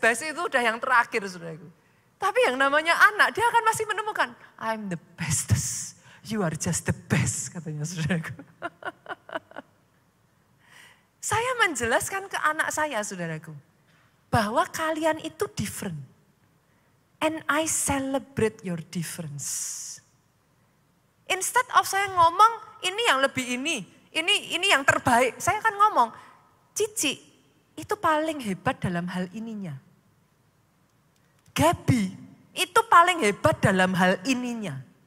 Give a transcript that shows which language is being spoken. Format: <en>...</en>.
<id>Best itu udah yang terakhir, saudaraku. Tapi yang namanya anak, dia akan masih menemukan,</id> <en>I'm the bestest, you are just the best,</en> <id>katanya saudaraku. Saya menjelaskan ke anak saya, saudaraku, bahwa kalian itu different.</id> <en>And I celebrate your difference.</en> <id>Instead of saya ngomong, ini yang lebih ini yang terbaik. Saya akan ngomong, Cici itu paling hebat dalam hal ininya. Gabi itu paling hebat dalam hal ininya.</id>